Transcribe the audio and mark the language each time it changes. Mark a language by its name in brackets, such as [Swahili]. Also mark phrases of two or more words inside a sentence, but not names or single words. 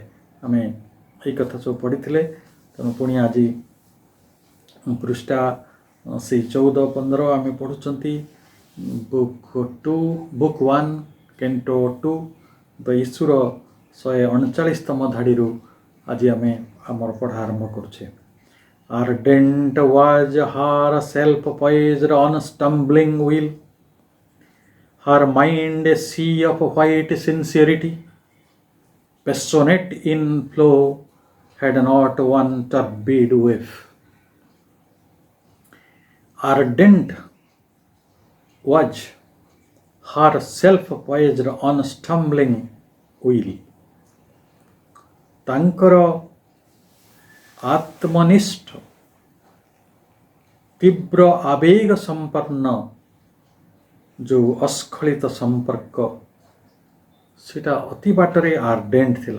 [Odia] ଆମେ ଏଇ କଥା ସବୁ ପଢ଼ିଥିଲେ। ତେଣୁ ପୁଣି ଆଜି ପୃଷ୍ଠା ସେଇ 14-15 ଆମେ ପଢ଼ୁଛନ୍ତି। ବୁକ୍ 1 କେଣ୍ଟୋ 2 ଦ ଇସ୍ୟୁର 139ତମ ଧାଡ଼ିରୁ ଆଜି ଆମେ ଆମର ପଢ଼ା ଆରମ୍ଭ କରୁଛେ। [English] Ardent was her self-poised unstumbling will, her mind a sea of white sincerity, passionate in flow, had not one turbid wave. Ardent was her self-poised unstumbling will. [Odia] ତାଙ୍କର ଆତ୍ମନିଷ୍ଠ ତୀବ୍ର ଆବେଗ ସମ୍ପନ୍ନ ଯେଉଁ ଅସ୍ଖଳିତ ସମ୍ପର୍କ, ସେଟା ଅତି ବାଟରେ ଆର୍ଡେଣ୍ଟ ଥିଲା।